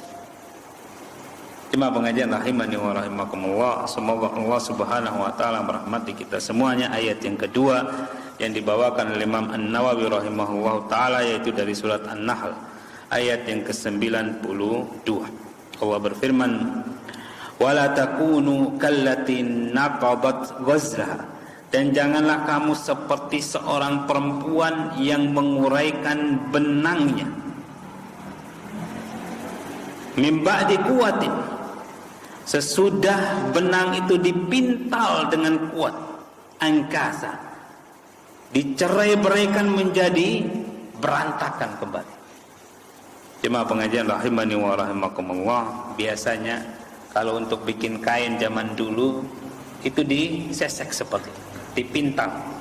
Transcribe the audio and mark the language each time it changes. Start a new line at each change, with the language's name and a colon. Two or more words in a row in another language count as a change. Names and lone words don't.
Indonesian: Jemaah pengajian
Arabic: رحمني ورحمكم الله,
Indonesian: semoga Allah
Arabic: سبحانه وتعالى
Indonesian: merahmati kita semuanya. Ayat yang kedua yang dibawakan oleh Imam An-Nawawi
Arabic: رحمه الله تعالى
Indonesian: yaitu dari surat An-Nahl ayat yang ke-92. Allah berfirman,
Arabic: ولا تكونوا كالتي نقضت غزلها,
Indonesian: dan janganlah kamu seperti seorang perempuan yang menguraikan benangnya
Arabic: من بعد قوة,
Indonesian: sesudah benang itu dipintal dengan kuat, angkasa, dicerai-beraikan menjadi berantakan kembali. Jemaah pengajian
Arabic: رحمني ورحمكم الله,
Indonesian: biasanya kalau untuk bikin kain zaman dulu itu disesek seperti itu, dipintal.